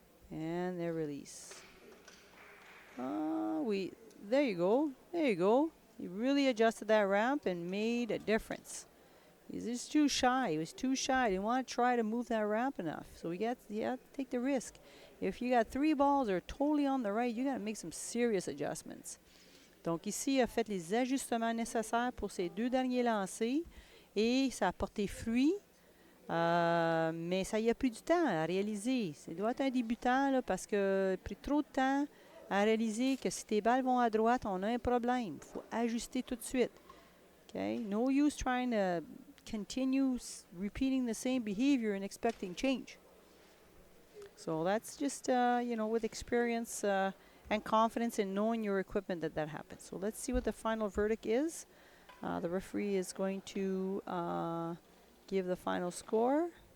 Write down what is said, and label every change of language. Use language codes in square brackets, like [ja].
[en] And their release. There you go. There you go. He really adjusted that ramp and made a difference. He's just too shy. He was too shy. He didn't want to try to move that ramp enough. So you have to take the risk. If you got 3 balls that are totally on the right, you got to make some serious adjustments. [fr] Donc ici, il a fait les ajustements nécessaires pour ses 2 derniers lancers et ça a porté fruit. Mais ça y a pris du temps à réaliser. Ça doit être un débutant là, parce qu'il a pris trop de temps à réaliser que si tes balles vont à droite, on a un problème. Il faut ajuster tout de suite. [en] Okay? No use trying to continue repeating the same behavior and expecting change. So that's just, with experience and confidence in knowing your equipment that happens. So let's see what the final verdict is. The referee is going to give the final score.